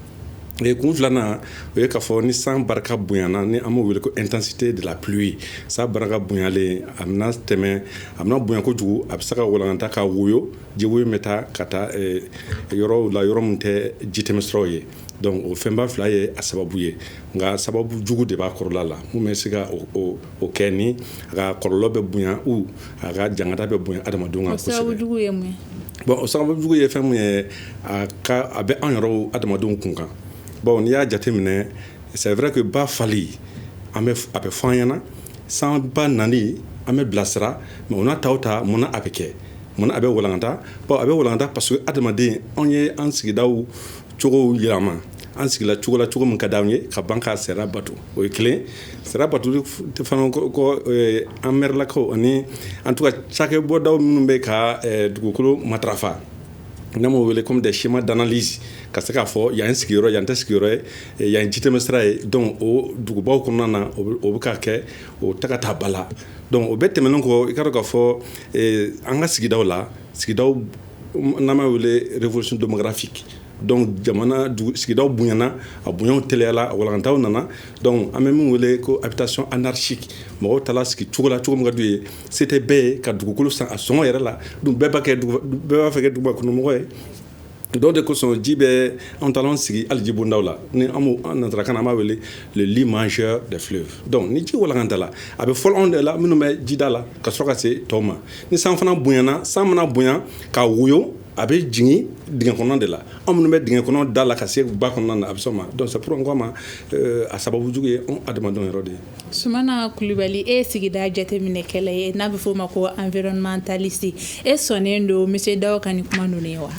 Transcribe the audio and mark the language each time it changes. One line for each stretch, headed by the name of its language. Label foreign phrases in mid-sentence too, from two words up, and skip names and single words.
Bambara: et kun filana o ye ka fɔ ni san baraka bonyana ni amo wele ko
French: intensité de la pluie
Bambara: sa baraka bonyale amna tɛmɛ amna bonya ko jugu a bɛ se ka wolanta ka woyo ji woyo meta kata yɔrɔ la yɔrɔ mun tɛ jitɛmɛsiraw ye donc o fɛnba fila ye a sababu ye nka sababu jugu de b'a kɔrɔla la mun bɛ se ka o kɛ ni a ka kɔlɔlɔ bɛ bonya u a ka jangata bɛ bonya adamadenw kan kosɛbɛ. Sababu jugu ye mun ye? Bon o sababu jugu ye fɛn mun ye a bɛ an yɛrɛw adamadenw kun kan. Bon n'i y'a jateminɛ
French: c'est vrai que
Bambara: ba fali a bɛ fɔ an ɲɛna san ba nani an bɛ bilasira mais o n'a ta o ta mun na a bɛ kɛ mun na a bɛ walankata bon a bɛ walankata
French: parce que
Bambara: adamaden anw ye an sigidaw cogow yɛlɛma an sigila cogo la cogo min ka d'anw ye ka ban ka sariya bato o ye kelen sariya bato fana ko an mɛrilakaw ani
French: en tout cas
Bambara: cakɛbɔdaw minnu bɛ ka dugukolo matarafa n'amo wele
French: comme des schémas d'analyse
Bambara: ka se k'a fɔ yan sigiyɔrɔ yan tɛ sigiyɔrɔ ye yan jitɛmɛsira ye donc o dugubaw kɔnɔna na o bɛ ka kɛ o taga taa bala donc o bɛɛ tɛmɛnen kɔ i ka dɔn k'a fɔ an ka sigidaw la sigidaw n'an b'a wele
French: révolution démographique
Bambara: donc jamana sigidaw bonyana a bonyaw teliyala a walantaw nana donc an bɛ min wele ko
French: habitation anarchique
Bambara: mɔgɔw taala sigi cogo la cogo min ka d'u ye se tɛ bɛɛ ye ka dugukolo san a sɔngɔ yɛrɛ la donc bɛɛ b'a fɛ kɛ duguba kɔnɔmɔgɔ ye donc de kosɔn ji bɛ an taala an sigi hali ji bondaw la ni an nanzarakan na an b'a wele
French: le lit mangeur des fleuves
Bambara: donc ni ji walankata la a bɛ fɔlɔ anw de la minnu bɛ jida la ka sɔrɔ ka se tɔw ma ni san fana bonyana san mana bonya ka woyo a bɛ jigin dingɛ kɔnɔ de la anw minnu bɛ dingɛ kɔnɔ da la ka se ba kɔnɔna na a bɛ sɔn ma donc
French: c'est pour
Bambara: n ko a ma a sababu jugu ye anw adamadenw yɛrɛ de ye. Sumana Kulibali e sigida jateminɛ kɛlɛ ye n'a bɛ fɔ o ma ko environnementaliste e sɔnnen don monsieur Daw ka nin kuma ninnu ye wa?